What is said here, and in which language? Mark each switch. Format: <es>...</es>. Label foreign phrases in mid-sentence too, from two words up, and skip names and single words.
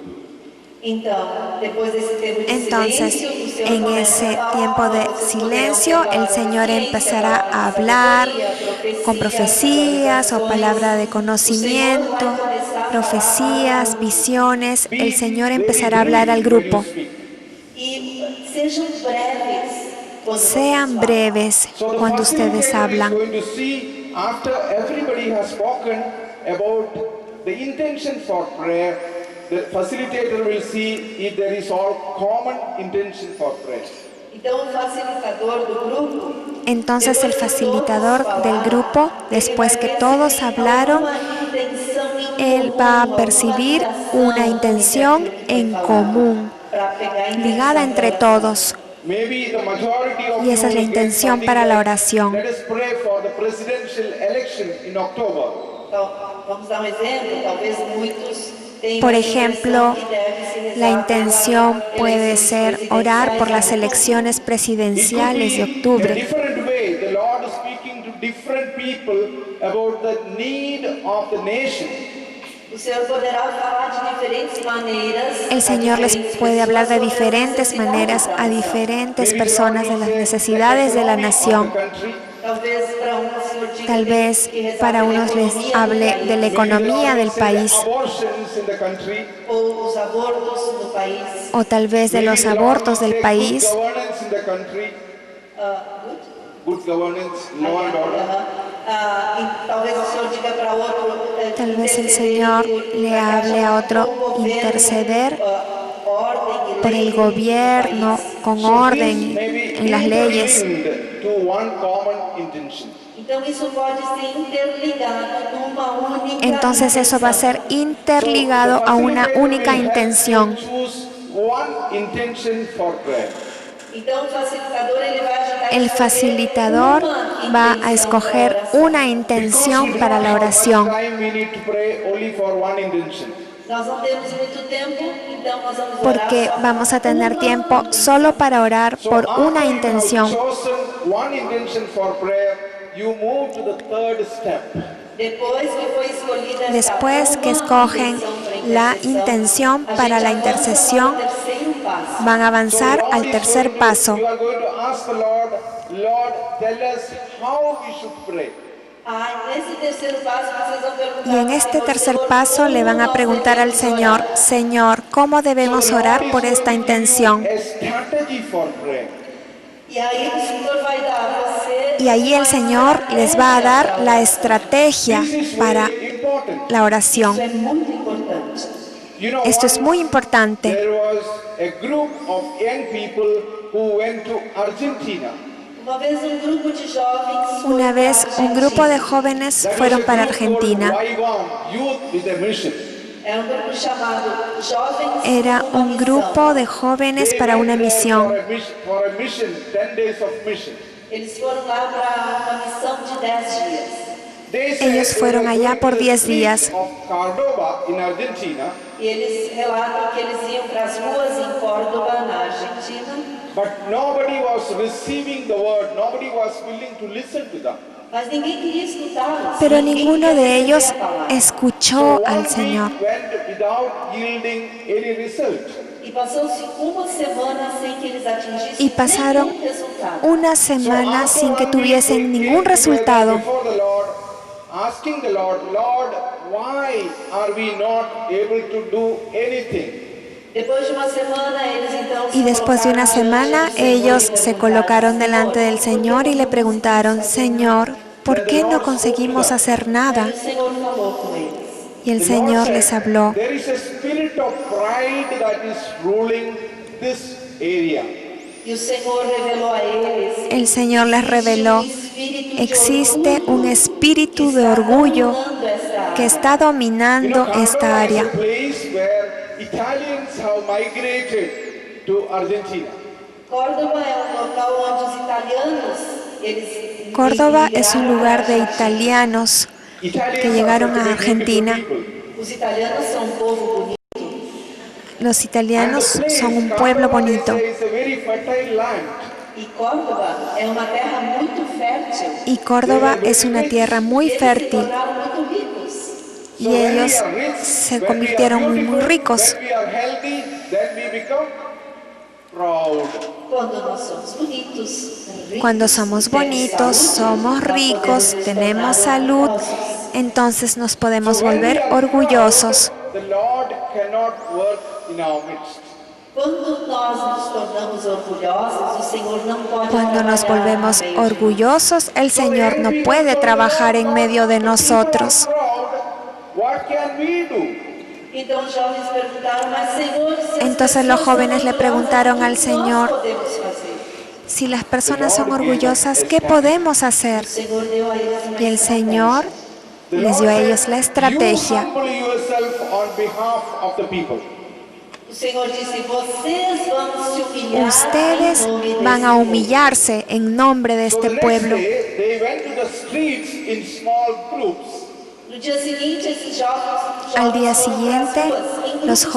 <pt>Então, depois desse tempo de</pt> <es>Entonces,</es> <pt>silêncio, o Senhor</pt> <es>en</es> <pt>começa</pt> <es>ese</es> <pt>a falar,</pt> <es>tiempo de</es> <pt>vocês</pt> <es>silencio,</es> <pt>poderão</pt> <es>el</es> <pt>falar</pt> <es>Señor</es> <pt>ciência,</pt> <es>empezará</es> <pt>falar</pt> <es>a hablar</es> <pt>sabedoria,</pt> <es>con profecías o palabra de conocimiento, profecías, visiones. El Señor empezará a hablar al grupo.</es> <pt>E sejam breves quando</pt> <es>Sean</es> <pt>vocês</pt> <es>breves</es> <en>So the</en> <es>cuando ustedes</es> <en>facilitator is</en> <es>hablan.</es> <en>going to see after everybody has spoken about the intention for prayer. The facilitator will see if there is all common intention for prayer.</en> <pt>Então, o facilitador do grupo,</pt> <es>Entonces el</es> <pt>depois que</pt> <es>facilitador</es> <pt>todos</pt> <es>del</es> <pt>falaram,</pt> <es>grupo,</es> <pt>ele</pt> <es>después</es> <pt>vai</pt> <es>que todos</es> <pt>perceber</pt> <es>hablaron,</es> <pt>alguma intenção em</pt> <es>él</es> <pt>comum,</pt> <es>va a</es> <pt>alguma</pt> <es>percibir</es> <pt>ligação</pt> <es>una intención</es> <pt>entre aquilo que foi</pt> <es>en</es> <pt>falado,</pt> <es>común,</es> <pt>para pegar a intenção</pt> <es>ligada entre</es> <pt>da oração.</pt> <es>todos.</es> <en>Maybe the majority of</en> <es>Y esa es la</es> <en>you will get</en> <es>intención</es> <en>something</en> <es>para la</es> <en>like,</en> <es>oración.</es> <en>let us pray for the presidential election in October.</en> <pt>Então, vamos dar um exemplo, talvez muitos tenham</pt> <es>Por</es> <pt>a</pt> <es>ejemplo,</es> <pt>impressão que deve se rezar</pt> <es>la intención</es> <pt>pelas</pt> <es>puede</es> <pt>eleições</pt> <es>ser orar por las</es> <pt>presidenciais em</pt> <es>elecciones</es> <en>It could</en> <es>presidenciales de</es> <en>be a</en> <es>octubre.</es> <en>different way. The Lord is speaking to different people about the need of the nation.</en> <pt>O Senhor poderá falar de diferentes maneiras.</pt> <es>El Señor les puede hablar de diferentes</es> <pt>sobre as</pt> <es>maneras a</es> <pt>necessidades da nação.</pt> <es>diferentes</es> <en>Maybe the Lord</en> <es>personas de</es> <en>will</en> <es>las</es> <en>say</en> <es>necesidades</es> <en>the</en> <es>de la</es> <en>economy of</en> <es>nación.</es> <en>the country.</en> <pt>Talvez para uns o Senhor diga</pt> <es>Tal vez</es> <pt>que rezar</pt> <es>para</es> <pt>pela</pt> <es>unos les</es> <pt>economia do</pt> <es>hable</es> <pt>país,</pt> <es>de la</es> <en>Maybe the</en> <es>economía</es> <en>Lord</en> <es>del</es> <en>will say</en> <es>país,</es> <en>the abortions in the country.</en> <pt>ou os abortos no país.</pt> <es>o tal vez de</es> <en>Maybe</en> <es>los</es> <en>the Lord</en> <es>abortos</es> <en>will</en> <es>del</es> <en>say</en> <es>país,</es> <en>good governance in the country. Good governance, law and order.</en> <pt>E talvez o Senhor diga para outro.</pt> <es>tal vez el</es> <pt>interceder</pt> <es>Señor le</es> <pt>para que</pt> <es>hable</es> <pt>haja</pt> <es>a otro</es> <pt>um bom governo,</pt> <es>interceder</es> <pt>ordem e</pt> <es>por</es> <pt>lei</pt> <es>el</es> <pt>no</pt> <es>gobierno</es> <pt>país.</pt> <es>con</es> <en>So this</en> <es>orden</es> <en>may be</en> <es>en las leyes.</es> <en>interlinked to one common intention.</en> <pt>Então isso pode ser interligado numa única</pt> <es>Entonces eso va a ser</es> <pt>intenção.</pt> <es>interligado a una única intención.</es> <en>Choose one intention for prayer.</en> <pt>Então, o facilitador ele vai ajudar</pt> <es>El facilitador va a escoger una intención para la oración.</es> <en>Time we need to pray only for one intention.</en> <pt>Nós não temos muito tempo, então nós vamos orar</pt> <es>Porque</es> <pt>só</pt> <es>vamos a tener</es> <pt>uma</pt> <es>tiempo</es> <pt>intenção.</pt> <es>solo para orar por</es> <en>after</en> <es>una</es> <en>you have</en> <es>intención.</es> <en>chosen one intention for prayer, you move to the third step.</en> <pt>Depois que foi escolhida essa</pt> <es>Después que</es> <pt>uma</pt> <es>escogen</es> <pt>intenção para</pt> <es>la</es> <pt>intercessão,</pt> <es>intención</es> <pt>a</pt> <es>para</es> <pt>gente</pt> <es>la</es> <pt>avança</pt> <es>intercesión,</es> <pt>para o terceiro passo.</pt> <es>van a avanzar</es> <en>Lord</en> <es>al</es> <en>is</en> <es>tercer</es> <en>going to-</en> <es>paso.</es> <en>You are going to ask the Lord, Lord, tell us how we should pray.</en> <pt>Nesse terceiro passo vocês vão perguntar</pt> <es>Y en</es> <pt>ao</pt> <es>este</es> <pt>Senhor,</pt> <es>tercer</es> <pt>Senhor,</pt> <es>paso le</es> <pt>como</pt> <es>van a</es> <pt>nós</pt> <es>preguntar al</es> <pt>devemos</pt> <es>Señor,</es> <pt>orar?</pt> <es>Señor, ¿cómo debemos</es> <en>So the</en> <es>orar</es> <en>Lord</en> <es>por</es> <en>is</en> <es>esta</es> <en>going to give you</en> <es>intención?</es> <en>a strategy for prayer.</en> <pt>E aí o Senhor vai dar a você</pt> <es>Y ahí el</es> <pt>uma</pt> <es>Señor les va a</es> <pt>estratégia</pt> <es>dar</es> <pt>para</pt> <es>la</es> <pt>orar.</pt> <es>estrategia</es> <en>This is</en> <es>para</es> <en>very important.</en> <es>la</es> <pt>Isso</pt> <es>oración.</es> <pt>é muito importante.</pt> <en>You know,</en> <es>Esto es</es> <en>once</en> <es>muy importante.</es> <en>there was a group of young people who went to Argentina.</en> <pt>Uma vez um grupo de jovens foi</pt> <es>Una</es> <pt>para</pt> <es>vez</es> <pt>a</pt> <es>un grupo de</es> <pt>Argentina.</pt> <es>jóvenes</es> <en>That</en> <es>fueron</es> <en>was a</en> <es>para</es> <en>group called</en> <es>Argentina.</es> <en>YWAM, Youth with a Mission.</en> <pt>É um grupo chamado Jovens</pt> <es>Era</es> <pt>com uma</pt> <es>un</es> <pt>Missão.</pt> <es>grupo de jóvenes</es> <en>They</en> <es>para</es> <en>went</en> <es>una</es> <en>there</en> <es>misión.</es> <en>for a mission, 10 days of mission.</en> <pt>Eles foram lá para uma missão de 10 dias.</pt> <en>They said</en> <es>Ellos</es> <en>they</en> <es>fueron</es> <en>were</en> <es>allá</es> <en>going</en> <es>por</es> <en>to the</en> <es>10</es> <en>streets</en> <es>días.</es> <en>of Córdoba in Argentina,</en> <pt>E eles relatam que eles iam para as ruas em Córdoba, na Argentina,</pt> <en>but nobody was receiving the word. Nobody was willing to listen to them.</en> <pt>mas ninguém queria escutá-los.</pt> <es>Pero</es> <pt>ninguém</pt> <es>ninguno</es> <pt>queria</pt> <es>de</es> <pt>receber</pt> <es>ellos</es> <pt>a palavra.</pt> <es>escuchó</es> <en>So</en> <es>al</es> <en>1</en> <es>Señor.</es> <en>week went without yielding any result.</en> <pt>E passou-se uma semana sem que eles atingissem</pt> <es>Y pasaron</es> <pt>nenhum resultado.</pt> <es>una</es> <en>So</en> <es>semana</es> <en>after</en> <es>sin que</es> <en>1 week,</en> <es>tuviesen</es> <en>they</en> <es>ningún</es> <en>came together</en> <es>resultado.</es> <en>before the Lord, asking the Lord, Lord, why are we not able to do anything?</en> <pt>Depois de uma semana, eles então</pt> <es>Y después de una semana, ellos se colocaron delante del Señor y le preguntaron, Señor, ¿por qué no conseguimos hacer</es> <pt>E</pt> <es>nada?</es> <pt>o Senhor falou com eles.</pt> <es>Y el</es> <en>The Lord</en> <es>Señor</es> <en>said,</en> <es>les habló.</es> <en>there is a spirit of pride that is ruling this area.</en> <pt>E o Senhor revelou a eles.</pt> <es>El Señor les reveló, existe un espíritu de orgullo que está dominando esta</es> <en>Córdoba</en> <es>área.</es> <en>is a place where Italians have migrated to Argentina.</en> <pt>Córdoba é um local onde os italianos, eles</pt> <es>Córdoba es un</es> <pt>migraram</pt> <es>lugar</es> <pt>para</pt> <es>de</es> <pt>a Argentina.</pt> <es>italianos</es> <en>Italians</en> <es>que</es> <en>are</en> <es>llegaron</es> <en>such</en> <es>a</es> <en>a beautiful</en> <es>Argentina.</es> <en>people.</en> <pt>Os italianos são um povo bonito.</pt> <es>Los</es> <en>And</en> <es>italianos</es> <en>the place,</en> <es>son un pueblo</es> <en>Córdoba, they</en> <es>bonito.</es> <en>say, is a very fertile land.</en> <pt>E Córdoba é uma terra muito fértil.</pt> <es>Y Córdoba es una tierra muy</es> <pt>E eles se</pt> <es>fértil</es> <pt>tornaron muito ricos.</pt> <es>y</es> <en>So when we</en> <es>ellos</es> <en>are rich,</en> <es>se</es> <en>when we are</en> <es>convirtieron muy</es> <en>beautiful,</en> <es>ricos.</es> <en>when we are healthy, then we become proud.</en> <pt>Quando nós somos bonitos, ricos,</pt> <es>Cuando somos</es> <pt>temos</pt> <es>bonitos,</es> <pt>saúde,</pt> <es>somos</es> <pt>nós</pt> <es>ricos,</es> <pt>podemos nos</pt> <es>tenemos</es> <pt>tornar</pt> <es>salud,</es> <pt>orgulhosos.</pt> <es>entonces nos podemos</es> <en>So when we</en> <es>volver</es> <en>are</en> <es>orgullosos.</es> <en>proud, the Lord cannot work in our midst.</en> <pt>Quando nós nos tornamos orgulhosos, o Senhor não pode</pt> <es>Cuando nos</es> <pt>trabalhar</pt> <es>volvemos</es> <pt>no meio de nós.</pt> <es>orgullosos, el Señor no puede trabajar en medio de nosotros.</es> <en>What can we do?</en> <pt>Então os jovens perguntaram, mas Senhor, se as</pt> <es>Entonces los</es> <pt>pessoas</pt> <es>jóvenes</es> <pt>são</pt> <es>le preguntaron al</es> <pt>orgulhosas, o que</pt> <es>Señor,</es> <pt>nós podemos fazer?</pt> <es>si las personas son orgullosas, ¿qué podemos hacer?</es> <pt>O Senhor deu a eles uma</pt> <es>Y el Señor</es> <en>The</en> <es>les</es> <en>Lord</en> <es>dio a</es> <en>said,</en> <es>ellos la</es> <en>You</en> <es>estrategia.</es> <en>humble yourself on behalf of the people.</en> <pt>O Senhor disse, vocês vão se humilhar</pt> <es>Ustedes</es> <pt>em nome</pt> <es>van</es> <pt>desse</pt> <es>a</es> <pt>povo.</pt> <es>humillarse en nombre de</es> <en>So</en> <es>este</es> <en>the next</en> <es>pueblo.</es> <en>day, they went to the streets in small groups.</en> <pt>No dia seguinte, esses jovens</pt> <es>Al día</es> <pt>foram</pt> <es>siguiente,</es> <pt>pras ruas, em</pt> <es>los</es> <pt>grupos</pt>